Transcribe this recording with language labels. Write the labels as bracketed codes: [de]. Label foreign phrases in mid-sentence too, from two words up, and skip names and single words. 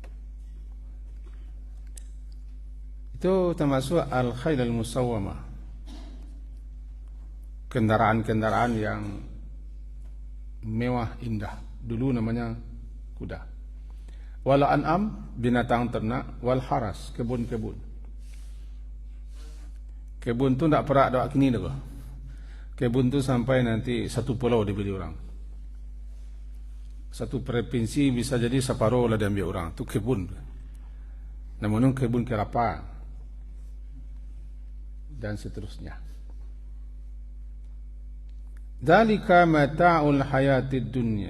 [id] Itu termasuk [ar] al-khail al-musawwamah, [id] kendaraan-kendaraan yang mewah, indah. Dulu namanya kuda. [ar] Wal an'am, [id] binatang ternak. [ar] Wal haras, [id] kebun-kebun. Kebun tu tak perak dak kini dah. Kebun tu sampai nanti satu pulau dibeli orang. Satu provinsi bisa jadi separuh lah diambil orang. Tu kebun. Namun kebun kelapa dan seterusnya. [ar] Dzalika mata'ul hayatid dunya.